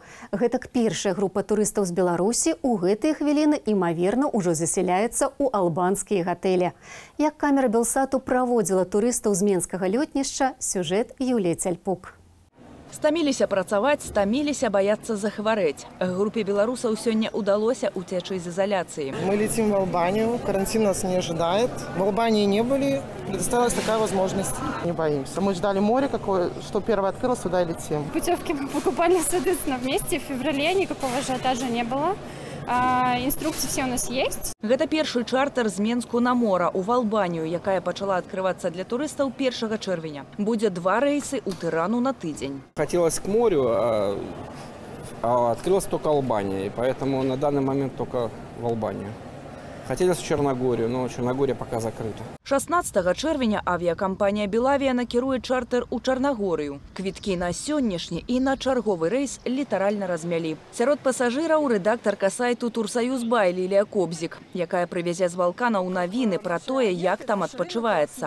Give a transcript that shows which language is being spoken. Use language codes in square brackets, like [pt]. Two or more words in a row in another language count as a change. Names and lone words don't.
[be] Гэтак першая група турыстаў з Беларусі ў гэтыя хвіліны імаверна ўжо засяляецца ў албанскія гатэлі. Як камера Белсату праводзіла турыстаў з менскага лётнішча, сюжэт Юлія Цяльпук. Стаміліся працаваць, стаміліся баяцца захварэць. Группе белорусаў сёння удалося уцечь [ru] из изоляции. Мы летим в Албанию, карантин нас не ожидает. В Албании не были, предоставилась такая возможность. Не боимся. Мы ждали море, какое, что первое открылось, туда и летим. Путевки мы покупали, соответственно, вместе. В феврале никакого ажиотажа не было. Инструкции все у нас есть. [be] Гэта першы чартер з Менску на мора ў Албанію, якая пачала [ru] открываться для туристов [be] 1 чэрвеня. [ru] Будет 2 рейсы у Тирану на тыдзень. Хотелось к морю, а открылась только Албания, и поэтому на данный момент только в Албанию. Хотелось в Черногорию, но Черногория пока закрыта. [be] 16 чэрвеня авиакомпания «Белавия» накіруе чартер у Чарнагорыю. Квіткі на сённяшні і на чарговы рэйс літаральна размялі. Сярод пасажыраў рэдактарка сайту «Турсоюзбай» Лілія Кобзік, якая прывязе з вулканаў навіны пра тое, як там адпачываецца.